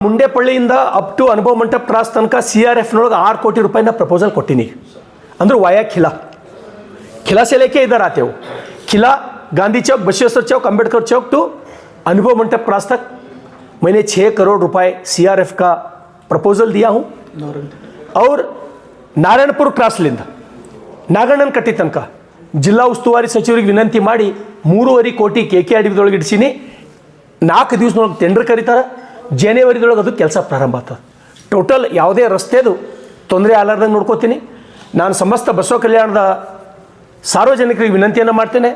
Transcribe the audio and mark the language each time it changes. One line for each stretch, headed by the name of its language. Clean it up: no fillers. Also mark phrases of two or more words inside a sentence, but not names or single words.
Kannada: ಮುಂಡೇಪಳ್ಳಿಯಿಂದ ಅಪ್ ಟು ಅನುಭವ ಮಂಟಪ ಕ್ರಾಸ್ ತನಕ CRF नೊಳಗೆ 6 ಕೋಟಿ ರೂಪಾಯಿನ ಪ್ರಪೋಸಲ್ ಕೊಟ್ಟಿನಿ ಅಂದ್ರೆ
Hindi: वाया खिला से लेके इधर आते हो खिला गांधी चौक बसवेश्वर चौक अंबेडकर चौक टू अनुभव मंटप क्रॉस तक मैंने 6 करोड़ रुपए CRF का प्रपोजल दिया हूँ और नारायणपुर क्रॉस लिंद
Kannada: नागಣ್ಣನ ಕಟ್ಟಿ ತನಕ ಜಿಲ್ಲಾ ಉಸ್ತುವಾರಿ ಸಚಿವರಿಗೆ ವಿನಂತಿ ಮಾಡಿ 3.5 ಕೋಟಿ KKRDಬಿ ಇಡಿಸಿನಿ 4 ದಿವಸದೊಳಗೆ ಟೆಂಡರ್ ಕರೀತಾರೆ ಜನವರಿದೊಳಗೆ ಅದು ಕೆಲಸ ಪ್ರಾರಂಭ ಆಗ್ತದೆ ಟೋಟಲ್ ಯಾವುದೇ ರಸ್ತೆದು ತೊಂದರೆ ಆಗಲಾರ್ದಂಗೆ ನೋಡ್ಕೋತೀನಿ ನಾನು ಸಮಸ್ತ ಬಸವ ಕಲ್ಯಾಣದ ಸಾರ್ವಜನಿಕರಿಗೆ ವಿನಂತಿಯನ್ನು ಮಾಡ್ತೇನೆ